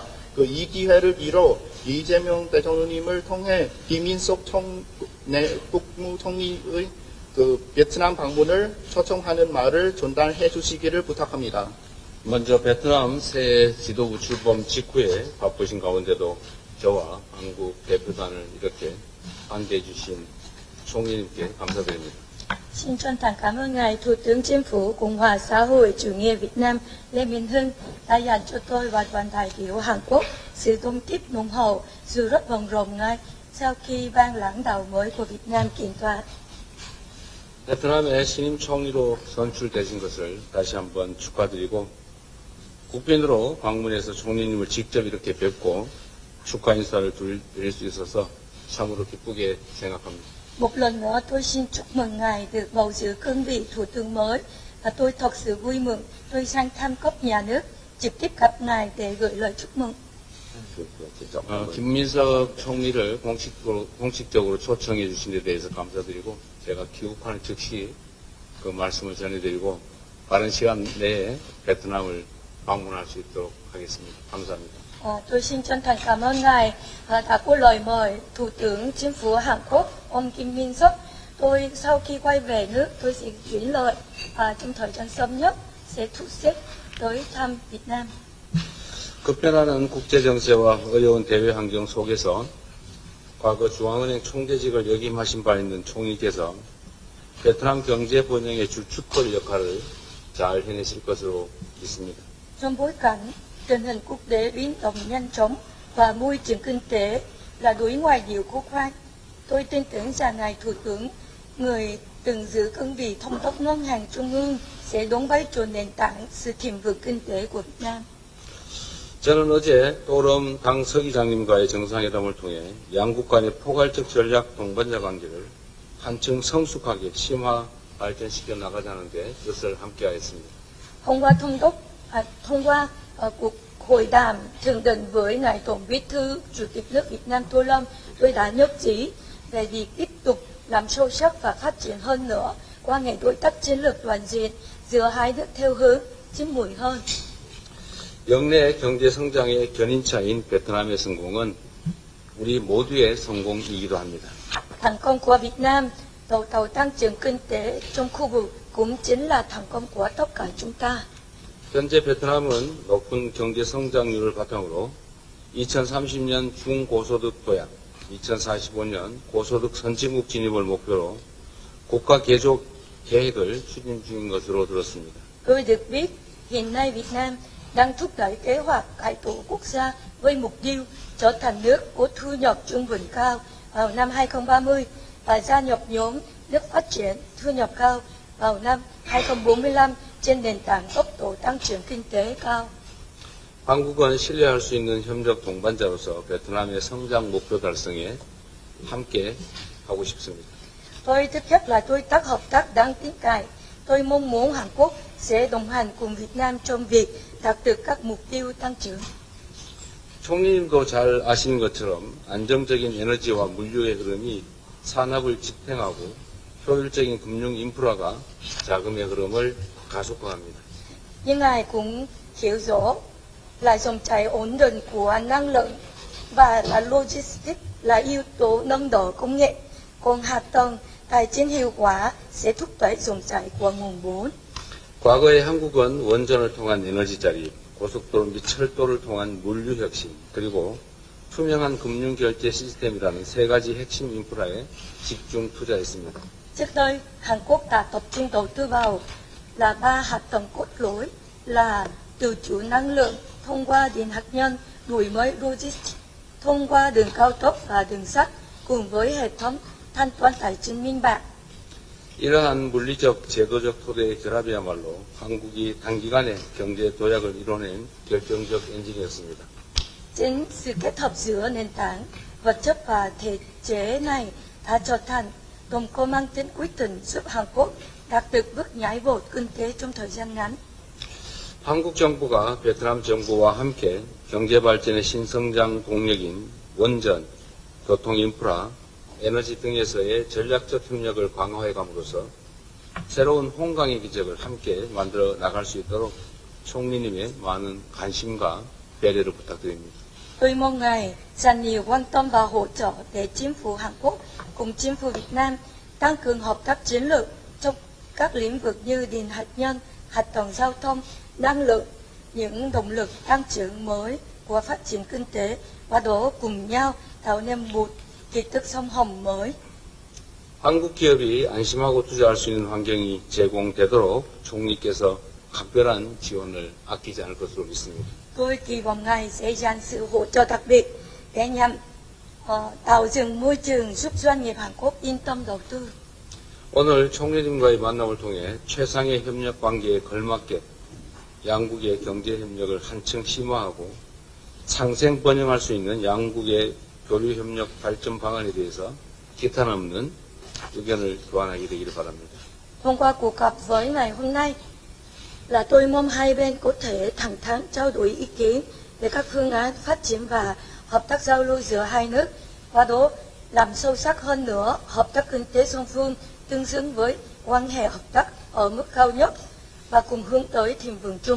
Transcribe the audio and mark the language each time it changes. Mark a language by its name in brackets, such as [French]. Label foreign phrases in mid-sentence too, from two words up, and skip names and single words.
[Korean] 이 기회를 빌어 이재명 대통령님을 통해 김인석 국무총리의 베트남 방문을 초청하는 말을 전달해 주시기를 부탁합니다. 먼저 베트남 새 지도부 출범 직후에 바쁘신 가운데도 저와 한국 대표단을 이렇게 환대해 주신 총리님께 감사드립니다. [Vietnamese] Xin chân thành cảm ơn ngài Thủ tướng Chính phủ Cộng hòa xã hội chủ nghĩa Việt Nam Lê Minh Hưng đã dành cho tôi và đoàn đại biểu Hàn Quốc sự đón tiếp nồng hậu dù rất bận rộn ngay sau khi ban lãnh đạo mới của Việt Nam kiện tòa. [Korean] 베트남의 신임 총리로 선출되신 것을 다시 한번 축하드리고 국빈으로 방문해서 총리님을 직접 이렇게 뵙고 축하 인사를 드릴 수 있어서 참으로 기쁘게 생각합니다. [Vietnamese] Một lần nữa tôi xin chúc mừng Ngài được bầu giữ cương vị Thủ tướng mới và tôi thật sự vui mừng tôi sang thăm cấp nhà nước trực tiếp gặp Ngài để gửi lời chúc mừng. [Korean] 김민석 총리를 공식적으로 초청해 주신 데 대해서 감사드리고 제가 귀국하는 즉시 그 말씀을 전해드리고 빠른 시간 내에 베트남을 방문할 수 있도록 하겠습니다. 감사합니다. [Vietnamese] Tôi xin chân thành cảm ơn Ngài đã có lời mời Thủ tướng Chính phủ Hàn Quốc ông Kim Min Sok. Tôi sau khi quay về nước tôi sẽ gửi lời trong thời gian sớm nhất sẽ thu xếp tới thăm Việt Nam. [Korean] 급변하는 국제정세와 어려운 대외 환경 속에서 과거 중앙은행 총재직을 역임하신 바 있는 총리께서 베트남 경제 번영의 주축돌 역할을 잘 해내실 것으로 믿습니다. [Vietnamese] Trong bối cảnh tình hình quốc tế biến động nhanh chóng và môi trường kinh tế là đối ngoại điều khó khăn, tôi tin tưởng rằng Ngài Thủ tướng, người từng giữ cương vị thống đốc ngân hàng trung ương, sẽ đóng vai trò nền tảng sự thịnh vượng kinh tế của Việt Nam. [Korean] 저는 어제 또름 당 서기장님과의 정상회담을 통해 양국 간의 포괄적 전략 동반자 관계를 한층 성숙하게 심화 발전시켜 나가자는 데 뜻을 함께하였습니다. [Vietnamese] Thông qua cuộc hội đàm thượng đỉnh với Ngài Tổng Bí thư Chủ tịch nước Việt Nam Tô Lâm, tôi đã nhất trí về việc tiếp tục làm sâu sắc và phát triển hơn nữa quan hệ đối tác chiến lược toàn diện giữa hai nước theo hướng chín mùi hơn. [Korean] 역내 경제 성장의 견인차인 베트남의 성공은 우리 모두의 성공이기도 합니다. [Vietnamese] Thành công của Việt Nam, đầu tàu tăng trưởng kinh tế trong khu vực cũng chính là thành công của tất cả chúng ta. [Korean] 현재 베트남은 높은 경제 성장률을 바탕으로 2030년 중고소득 도약, 2045년 고소득 선진국 진입을 목표로 국가 개조 계획을 추진 중인 것으로 들었습니다. [Vietnamese] Tôi được biết hiện nay Việt Nam đang thúc đẩy kế hoạch cải tổ quốc gia với mục tiêu trở thành nước có thu nhập trung bình cao vào năm 2030 và gia nhập nhóm nước phát triển thu nhập cao vào năm 2045 trên nền tảng tốc độ tăng trưởng kinh tế cao. [Korean] 한국은 신뢰할 수 있는 협력 동반자로서 베트남의 성장 목표 달성에 함께 하고 싶습니다. [Vietnamese] Tôi thứ nhất là đối tác hợp tác đáng tin cậy. Tôi mong muốn Hàn Quốc sẽ đồng hành cùng Việt Nam trong việc đạt được các mục tiêu tăng trưởng. [Korean] 총리님도 잘 아시는 것처럼 안정적인 에너지와 물류의 흐름이 산업을 지탱하고 효율적인 금융 인프라가 자금의 흐름을 가속화합니다. [Vietnamese] Nhưng Ngài cũng hiểu rõ là dòng chảy ổn định của năng lượng và là logistics là yếu tố nâng đỡ công nghệ, còn hạ tầng tài chính hiệu quả sẽ thúc đẩy dòng chảy của nguồn vốn. [Korean] 과거에 한국은 원전을 통한 에너지 자립, 고속도로 및 철도를 통한 물류 혁신, 그리고 투명한 금융 결제 시스템이라는 세 가지 핵심 인프라에 집중 투자했습니다. [Vietnamese] Trước đây, Hàn Quốc đã tập trung đầu tư vào là 3 hạ tầng cốt lõi là tự chủ năng lượng thông qua điện hạt nhân, đổi mới logistics thông qua đường cao tốc và đường sắt cùng với hệ thống thanh toán tài chính minh bạch. [Korean] 이러한 물리적, 제도적 토대의 결합이야말로 한국이 단기간에 경제 도약을 이뤄낸 결정적 엔진이었습니다. [Vietnamese] Chính sự kết hợp giữa nền tảng vật chất và thể chế này đã trở thành động cơ mang tính quyết định giúp Hàn Quốc đạt được bước nhảy vọt kinh tế trong thời gian ngắn. [Korean] 한국 정부가 베트남 정부와 함께 경제 발전의 신성장 동력인 원전, 교통 인프라, 에너지 등에서의 전략적 협력을 강화해 감으로써 새로운 홍강의 기적을 함께 만들어 나갈 수 있도록 총리님의 많은 관심과 배려를 부탁드립니다. [Vietnamese] Tôi mong Ngài dành nhiều quan tâm và hỗ trợ để chính phủ Hàn Quốc cùng chính phủ Việt Nam tăng cường hợp tác chiến lược trong các lĩnh vực như điện hạt nhân, hạ tầng giao thông, năng lượng, những động lực tăng trưởng mới của phát triển kinh tế và đó cùng nhau tạo nên một kỳ tích sông Hồng mới. [Korean] 한국 기업이 안심하고 투자할 수 있는 환경이 제공되도록 총리께서 각별한 지원을 아끼지 않을 것으로 믿습니다. [Vietnamese] Tôi kỳ vọng Ngài sẽ dành sự hỗ trợ đặc biệt để nhằm tạo dựng môi trường giúp doanh nghiệp Hàn Quốc yên tâm đầu tư. [Korean] 오늘 총리님과의 만남을 통해 최상의 협력 관계에 걸맞게 양국의 경제 협력을 한층 심화하고 상생 번영할 수 있는 양국의 교류 협력 발전 방안에 대해서 기탄 없는 의견을 교환하게 되기를 바랍니다. [Vietnamese] Thông qua cuộc gặp với ngày hôm nay là tôi mong hai bên có thể thẳng thắn trao đổi ý kiến về các phương án phát triển và hợp tác giao lưu giữa hai nước, qua đó làm sâu sắc hơn nữa hợp tác kinh tế song phương tương xứng với quan hệ hợp tác ở mức cao nhất và cùng hướng tới thịnh vượng chung.